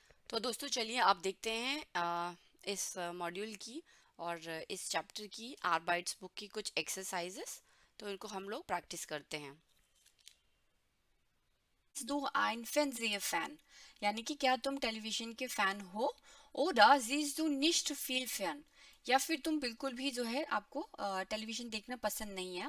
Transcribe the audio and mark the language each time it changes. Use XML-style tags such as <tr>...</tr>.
<hi>तो दोस्तों चलिए आप देखते हैं इस मॉड्यूल की और इस चैप्टर की आर्बाइट्स बुक की कुछ एक्सरसाइजेस। तो इनको हम लोग प्रैक्टिस करते हैं।</hi> <de>Du ein Fernsehfan?</de> <hi>यानी कि क्या तुम टेलीविजन के फैन हो?</hi> <de>Oder siehst du nicht viel fern?</de> <hi>या फिर तुम बिल्कुल भी जो है आपको टेलीविजन देखना पसंद नहीं है।</hi>